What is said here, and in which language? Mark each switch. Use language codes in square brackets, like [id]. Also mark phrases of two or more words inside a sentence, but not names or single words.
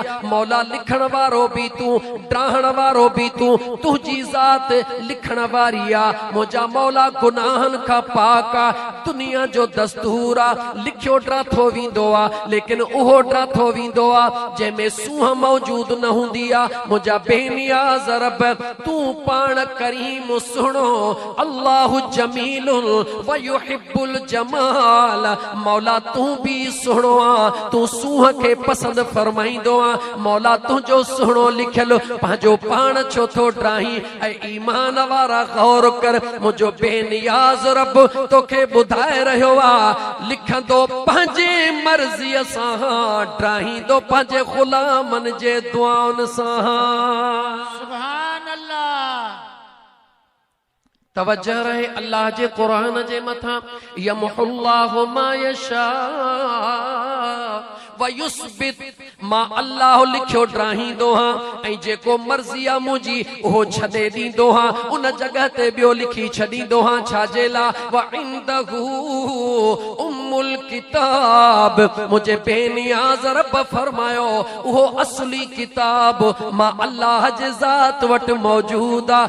[sd] मौला लिखण वारो भी तू, ड्राहण वारो भी तू, तुंहिंजी ज़ात लिखण वारी आ। मुझा मौला गुनाहन खां पाक आ। दुनिया जो दस्तूर आ लिखियो ड्राथो वींदो आ लेकिन उहो ड्राथो वींदो आ जंहिंमें सूंह मौजूद न हूंदी आ मुंहिंजा बेनियाज़ रब तूं पाण करीम सुहिणो [ar] الله جميل و يحب الجمال [sd] मौला तूं भी सुहिणो आ तूं सूंह खे पसंद फरमाईंदो आ मौला तुंहिंजो सुहिणो लिखियल पंहिंजो पाण छो थो ड्राहीं ऐं ईमान वारा गौर कर मुंहिंजो बेनियाज़ रब तोखे ॿुधाए रहियो आ लिखंदो पंहिंजे मर्ज़ीअ सां ड्राहींदो पंहिंजे ग़ुलामनि जे दुआउनि सां [ar] سبحان الله [sd] तवज्जो रहे अल्लाह जे क़ुरान जे मथां [ar] يمحو الله ما يشاء و يثبت [sd] मां अल्लाह लिखियो ड्राहींदो हां ऐं जेको मर्ज़ी आ मुंहिंजी उहो छॾे ॾींदो हां उन जॻह ते ॿियो लिखी छॾींदो हां छाजे लाइ [ar] و عنده أم الكتاب [sd] मुंहिंजे बेनियाज़ रब फरमायो उहो असली किताब मां अल्लाह जे ज़ात वटि मौजूद आ